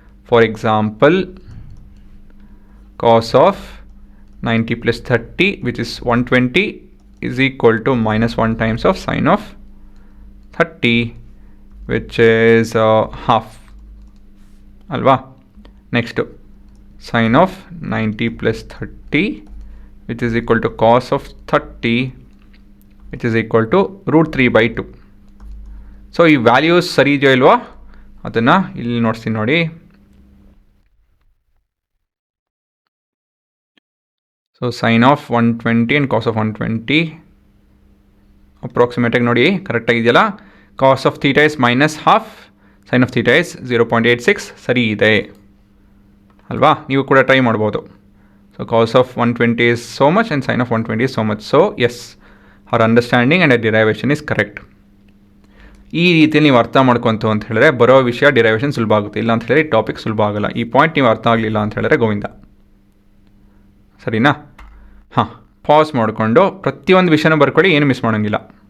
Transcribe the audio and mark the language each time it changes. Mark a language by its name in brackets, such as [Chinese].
[English] For example cos of 90 plus 30 which is 120 is equal to -1 times of sin of 30 which is half ಅಲ್ವಾ. Next sin of 90 plus 30 which is equal to cos of 30 which is equal to √3/2. [Kannada] So ಈ values ಸರಿ ಇದೆಯೋ ಇಲ್ವಾ ಅದನ್ನು ಇಲ್ಲಿ ನೋಡ್ತೀನಿ ನೋಡಿ. [English] So sine of 120 and cos of 120 ಅಪ್ರಾಕ್ಸಿಮೇಟಾಗಿ ನೋಡಿ ಕರೆಕ್ಟಾಗಿದೆಯಲ್ಲ. Cos of theta is -1/2, sine of theta is 0.86, [Kannada] ಸರಿ ಇದೆ ಅಲ್ವಾ. ನೀವು ಕೂಡ ಟ್ರೈ ಮಾಡ್ಬೋದು. [English] So cos of 120 is so much and sin of 120 is so much. So yes, our understanding and our derivation is correct. [Kannada] ಈ ರೀತಿಯಲ್ಲಿ ನೀವು ಅರ್ಥ ಮಾಡ್ಕೊಂತು ಅಂತ ಹೇಳಿದ್ರೆ ಬರೋ ವಿಷಯ ಡಿರೈವೇಷನ್ ಸುಲಭ ಆಗುತ್ತೆ. ಇಲ್ಲ ಅಂತ ಹೇಳಿದ್ರೆ ಟಾಪಿಕ್ ಸುಲಭ ಆಗಲ್ಲ. ಈ ಪಾಯಿಂಟ್ ನೀವು ಅರ್ಥ ಆಗಲಿಲ್ಲ ಅಂತ ಹೇಳಿದ್ರೆ ಗೋವಿಂದ, ಸರಿನಾ. ಹಾಂ, ಪಾಸ್ ಮಾಡಿಕೊಂಡು ಪ್ರತಿಯೊಂದು ವಿಷಯನೂ ಬರ್ಕೊಳ್ಳಿ, ಏನು ಮಿಸ್ ಮಾಡೋಂಗಿಲ್ಲ.